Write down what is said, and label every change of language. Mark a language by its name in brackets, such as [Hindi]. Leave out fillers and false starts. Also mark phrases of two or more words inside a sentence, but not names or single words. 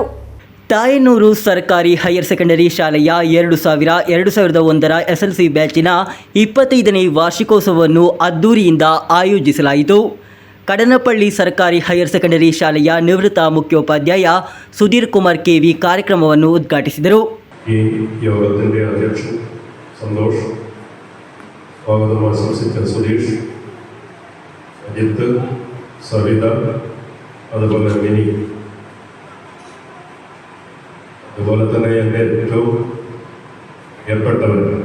[Kannada] ತಾಯನ್ನೂರು ಸರ್ಕಾರಿ [English] higher secondary [Kannada] ಶಾಲೆಯ 2000-2001ರ SLC ಬ್ಯಾಚಿನ 25ನೇ ವಾರ್ಷಿಕೋತ್ಸವವನ್ನು ಅದ್ದೂರಿಯಿಂದ ಆಯೋಜಿಸಲಾಯಿತು. ಕಡನಪಳ್ಳಿ ಸರ್ಕಾರಿ [English] higher secondary [Kannada] ಶಾಲೆಯ ನಿವೃತ್ತ ಮುಖ್ಯೋಪಾಧ್ಯಾಯ ಸುಧೀರ್ ಕುಮಾರ್ ಕೆವಿ ಕಾರ್ಯಕ್ರಮವನ್ನು ಉದ್ಘಾಟಿಸಿದರು. [Malayalam] ഈ യോഗത്തിൻ്റെ അധ്യക്ഷൻ സന്തോഷ്, സ്വാഗതം ആശംസിച്ച സുധീഷ്, അജിത്ത്, സവിത, അതുപോലെ മിനി, അതുപോലെ തന്നെ എൻ്റെ ഏറ്റവും പ്രിയപ്പെട്ടവർ,